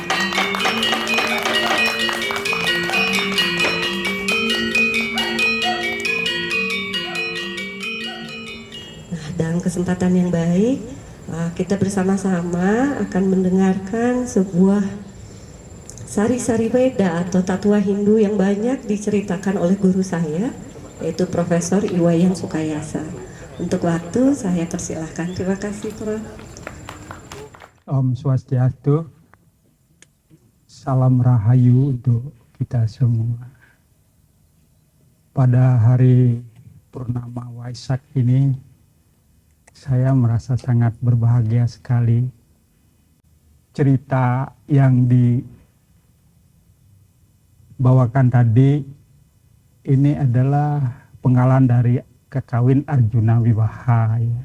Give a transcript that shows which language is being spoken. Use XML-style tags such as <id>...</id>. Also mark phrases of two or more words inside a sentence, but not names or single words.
<id>Dalam kesempatan yang baik, kita bersama-sama akan mendengarkan sebuah sari-sari Weda atau tatua Hindu yang banyak diceritakan oleh guru saya, yaitu Profesor Iwayan Sukayasa. Untuk waktu saya persilahkan. Terima kasih, Prof. Om Swastiastu, salam rahayu untuk kita semua. Pada hari Purnama Waisak ini, saya merasa sangat berbahagia sekali. Cerita yang dibawakan tadi ini adalah penggalan dari kekawin Arjuna Wiwaha, ya.</id>